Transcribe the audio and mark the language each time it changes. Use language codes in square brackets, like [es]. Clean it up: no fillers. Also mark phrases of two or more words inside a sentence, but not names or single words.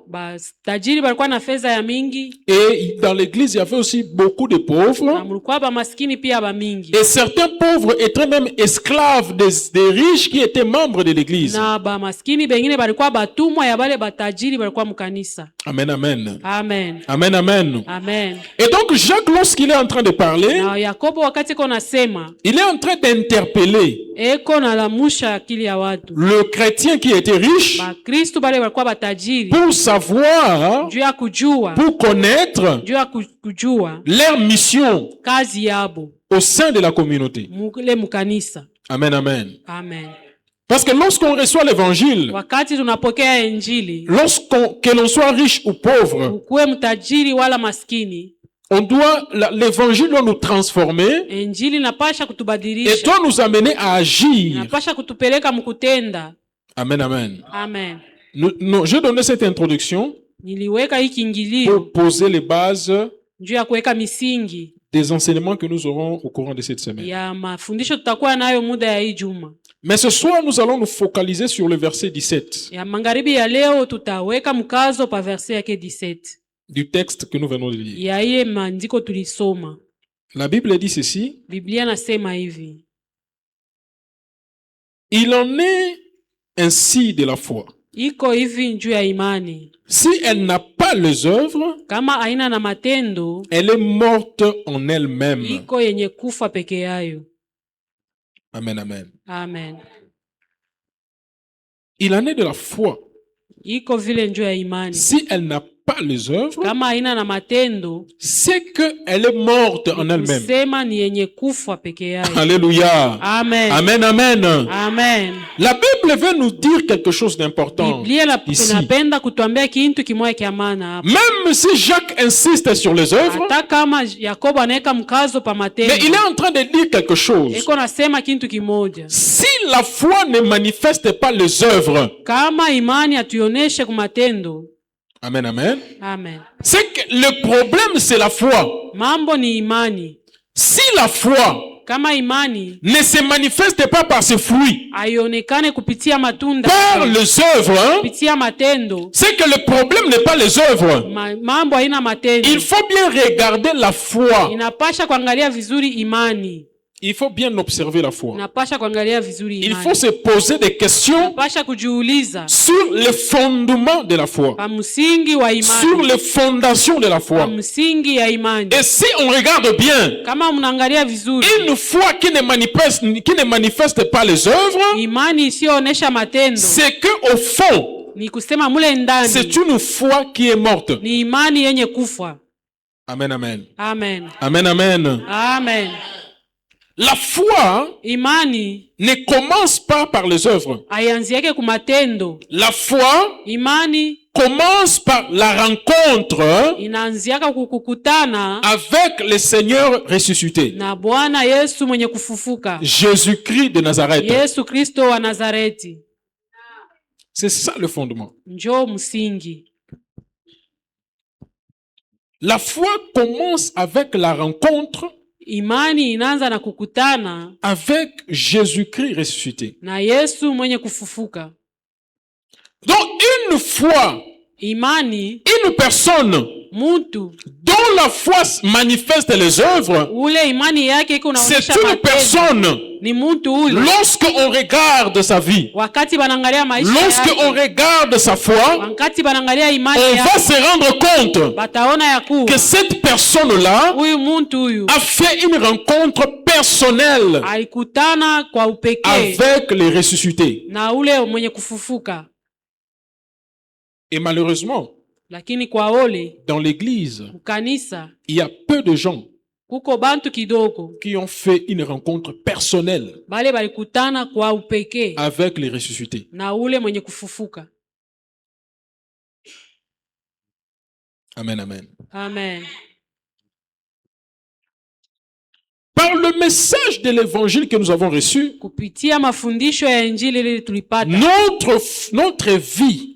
[sw] Batajiri balikuwa na fedha ya mingi [fr] et dans l'église il y avait aussi beaucoup de [sw] na [fr] pauvres [sw] mulikuwa ba maskini pia ba mingi, [fr] et certains pauvres étaient même esclaves des riches qui étaient membres de l'église. [sw] na ba maskini bengine balikuwa batumwa ya bale batajiri balikuwa mkanisa. [fr] Amen, amen. Amen. Amen, amen. Amen. Et donc Jacques, lorsqu'il est en train de parler, [sw] Na Yakobo wakati iko nasema [fr] il est en train d'interpeller [sw] eko nalamusha akili ya watu. [fr] le chrétien qui était riche [sw] Ba Kristo bale balikuwa batajiri [fr] pour savoir, [sw] juu ya kujua, [fr] pour connaître [sw] juu ya kujua [fr] leur mission [sw] kazi yabo [fr] au sein de la communauté. [sw] mule mkanisa. [fr] Amen, amen. Amen. Parce que lorsqu'on reçoit l'évangile, [sw] Wakati tunapokea injili, [fr] que l'on soit riche ou pauvre, [sw] ukuwe mtajiri wala maskini, [fr] l'évangile doit nous transformer [sw] injili napasha [fr] et [sw] kutubadilisha, [fr] doit nous amener à agir. [sw] napasha kutupeleka mkutenda. [fr] Amen, amen. Amen. Je donnais cette introduction [sw] Niliweka hii kiingilio [fr] pour poser les bases [sw] juu ya kuweka misingi [fr] des enseignements que nous aurons au courant de cette semaine. [sw] ya mafundisho tutakuwa nayo muda ya hii juma. [fr] Mais ce soir, nous allons nous focaliser sur le verset 17 [sw] Ya magharibi ya leo tutaweka mkazo pa verse yake 17 [fr] du texte que nous venons de lire. [sw] ya ile maandiko tulisoma. [fr] La Bible dit ceci: [sw] Biblia nasema hivi: [fr] Il en est ainsi de la foi. [sw] Iko hivi juu ya imani. [fr] Si elle n'a pas les œuvres, [sw] Kama haina na matendo, [fr] elle est morte en elle-même. [sw] iko yenye kufa peke yayo. [fr] Amen, amen. Amen. Il en est de la foi. [sw] Iko vile juu ya imani. [fr] Si elle n'a pas les œuvres, [sw] Kama haina na matendo, [fr] c'est qu'elle est morte en elle-même. [sw] kusema ni yenye kufa peke yayo. [fr] Alléluia. Amen. Amen, amen. Amen. La Bible veut nous dire quelque chose d'important [sw] Biblia [fr] ici. [sw] inapenda kutuambia kitu kimoja kia maana hapa. [fr] Même si Jacques insiste sur les œuvres, [sw] Hata kama Yakobo anaweka mkazo pa matendo, [fr] mais il est en train de dire quelque chose. [sw] iko nasema kitu kimoja. [fr] Si la foi ne manifeste pas les œuvres, [sw] Kama imani atuoneshe kwa matendo. [fr] amen, amen, Amen. c'est que le problème c'est la foi. [sw] Mambo ni imani. [fr] Si la foi [sw] Kama imani [fr] ne se manifeste pas par ses fruits, [sw] haionekane kupitia matunda, [fr] par les œuvres, [sw] kupitia matendo, [fr] c'est que le problème n'est pas les œuvres. [sw] mambo haina matendo. [fr] Il faut bien regarder la foi. [sw] Inapasha kuangalia vizuri imani. [fr] Il faut bien observer la foi. [sw] Inapasha kuangalia vizuri [fr] Il [sw] imani. [fr] faut se poser des questions [sw] Inapasha kujiuliza [fr] sur les fondements de la foi, [sw] pa msingi wa imani, [fr] sur les fondations de la [sw] pa [fr] foi. [sw] msingi ya imani. [fr] Et si on regarde bien, [sw] Kama mnaangalia vizuri, [fr] une foi qui ne manifeste pas les œuvres, [sw] imani isiyoonesha matendo, [fr] c'est que au fond, [sw] ni kusema mule ndani [fr] c'est une foi qui est morte. [sw] ni imani yenye kufa. [fr] Amen, amen. Amen. Amen, amen. Amen. La foi [sw] Imani [fr] ne commence pas par les œuvres. [sw] haianziake ku matendo. [fr] La foi [sw] Imani [fr] commence par la rencontre [sw] inaanziaka kukutana [fr] avec le Seigneur ressuscité, [sw] na Bwana Yesu mwenye kufufuka, [fr] Jésus-Christ de Nazareth. [sw] Yesu Kristo wa Nazareti. [fr] C'est ça le fondement. [sw] Njoo msingi. [fr] La foi commence avec la rencontre [sw] Imani inaanza na kukutana [fr] avec Jésus-Christ ressuscité. [sw] na Yesu mwenye kufufuka. [fr] Donc une foi, [sw] Imani, [fr] une personne [sw] mtu [fr] dont la foi manifeste les œuvres, [sw] ule imani yake iko [fr] c'est [sw] naonyesha [fr] une [sw] matendo. [fr] personne, [sw] Ni mtu ule [fr] lorsqu'on regarde sa vie, [sw] wakati banaangalia maisha [fr] lorsqu'on [sw] yake, [fr] regarde sa foi, [sw] wakati banaangalia imani [fr] on va [sw] yake, [fr] se rendre compte [sw] bataona ya kuwa [fr] que cette personne-là [sw] huyu mtu huyu [fr] a fait une rencontre personnelle [sw] alikutana kwa upekee [fr] avec les ressuscités. [sw] na ule mwenye kufufuka. [fr] Et malheureusement, [sw] Lakini kwa ole [fr] dans l'église, [sw] kanisa [fr] il y a peu de gens [sw] kuko bantu kidogo [fr] qui ont fait une rencontre personnelle [sw] bale balikutana kwa upekee [fr] avec les ressuscités. [sw] na ule mwenye kufufuka. [fr] Amen, amen. Amen. Par le message de l'évangile que nous avons reçu, [sw] Kupitia mafundisho ya Injili ile tulipata, [fr] notre vie